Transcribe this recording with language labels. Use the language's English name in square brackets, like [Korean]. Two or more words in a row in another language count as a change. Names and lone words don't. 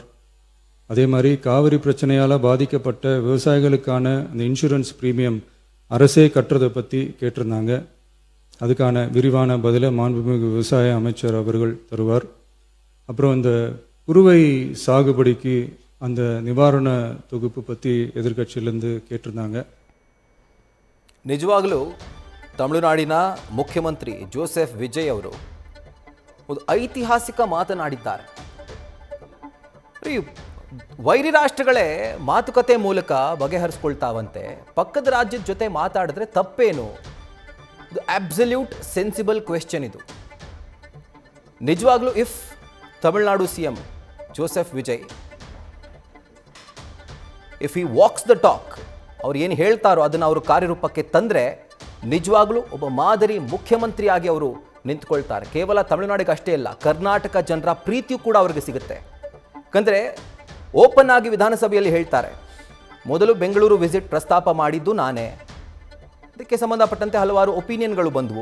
[Tamil] அதே மாதிரி காவிரி பிரச்சனையால் பாதிக்கப்பட்ட விவசாயிகளுக்கான அந்த [English] insurance premium [Tamil] அரசே கட்டுறதை பற்றி கேட்டிருந்தாங்க. அதுக்கான விரிவான பதிலை மாண்புமிகு விவசாய அமைச்சர் அவர்கள் தருவார். அப்புறம் இந்த குறுவை சாகுபடிக்கு அந்த நிவாரண தொகுப்பு பற்றி எதிர்கட்சியிலேருந்து கேட்டிருந்தாங்க. [Kannada] ನಿಜವಾಗಲೂ ತಮಿಳುನಾಡಿನ ಮುಖ್ಯಮಂತ್ರಿ ಜೋಸೆಫ್ ವಿಜಯ್ ಅವರು ಒಂದು ಐತಿಹಾಸಿಕ ಮಾತನಾಡಿದ್ದಾರೆ. ಈ ವೈರಿ ರಾಷ್ಟ್ರಗಳೇ ಮಾತುಕತೆ ಮೂಲಕ ಬಗೆಹರಿಸ್ಕೊಳ್ತಾವಂತೆ, ಪಕ್ಕದ ರಾಜ್ಯದ ಜೊತೆ ಮಾತಾಡಿದ್ರೆ ತಪ್ಪೇನು? [English] ಇದು absolute sensible question. [Kannada] ಇದು ನಿಜವಾಗ್ಲೂ [English] if Tamil Nadu CM Joseph Vijay if he walks the talk, [Kannada] ಅವ್ರು ಏನು ಹೇಳ್ತಾರೋ ಅದನ್ನು ಅವರು ಕಾರ್ಯರೂಪಕ್ಕೆ ತಂದರೆ ನಿಜವಾಗ್ಲೂ ಒಬ್ಬ ಮಾದರಿ ಮುಖ್ಯಮಂತ್ರಿಯಾಗಿ ಅವರು ನಿಂತ್ಕೊಳ್ತಾರೆ. ಕೇವಲ ತಮಿಳುನಾಡಿಗೆ ಅಷ್ಟೇ ಇಲ್ಲ, ಕರ್ನಾಟಕ ಜನರ ಪ್ರೀತಿಯೂ ಕೂಡ ಅವ್ರಿಗೆ ಸಿಗುತ್ತೆ. ಯಾಕಂದರೆ ಓಪನ್ ಆಗಿ ವಿಧಾನಸಭೆಯಲ್ಲಿ ಹೇಳ್ತಾರೆ, ಮೊದಲು ಬೆಂಗಳೂರು ವಿಸಿಟ್ ಪ್ರಸ್ತಾಪ ಮಾಡಿದ್ದು ನಾನೇ, ಇದಕ್ಕೆ ಸಂಬಂಧಪಟ್ಟಂತೆ ಹಲವಾರು ಒಪಿನಿಯನ್ಗಳು ಬಂದವು.